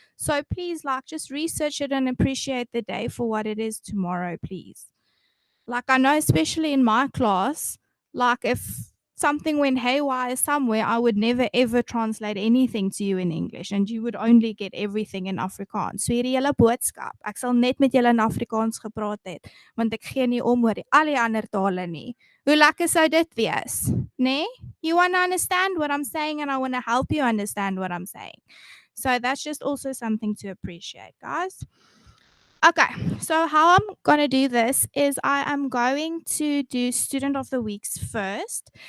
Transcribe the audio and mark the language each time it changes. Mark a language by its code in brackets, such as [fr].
[en] So please like just research it and appreciate the day for what it is tomorrow, please. Like I know especially in my class, like if something went haywire somewhere, I would never ever translate anything to you in English and you would only get everything in Afrikaans. [af] So hierdie hele boodskap, ek sal net met julle in Afrikaans gepraat het, want ek gee nie om oor al die ander tale nie. Hoe lekker sou dit wees, nee? [en] You want to understand what I'm saying and I want to help you understand what I'm saying. So that's just also something to appreciate, guys. Okay, so how I'm going to do this is I am going to do Student of the Weeks first.